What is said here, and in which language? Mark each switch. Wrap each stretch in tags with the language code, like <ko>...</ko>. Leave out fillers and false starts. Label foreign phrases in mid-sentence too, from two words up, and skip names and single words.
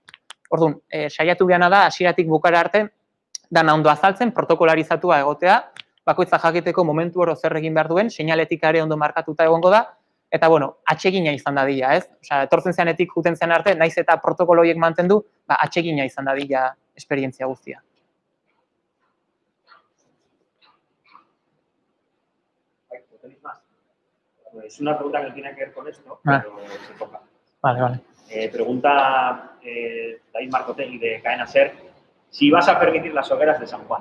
<eu>Orduan, saiatu behana da, hasieratik bukara arte, dana ondo azaltzen, protokolarizatua egotea, bakoitza jakiteko momentu oro zer egin behar duen, seinaletika ere ondo markatuta egongo da, eta atsegina izan dadila, ez? Osea, etortzen zeanetik juten zean arte, naiz eta protokolo horiek mantendu, atsegina izan dadila esperientzia guztia.</eu> <es>Es una pregunta que tiene que ver con esto, pero se toca. Vale. Pregunta David Marcotegui de Cadena SER, si vas a permitir las hogueras de San Juan.</es>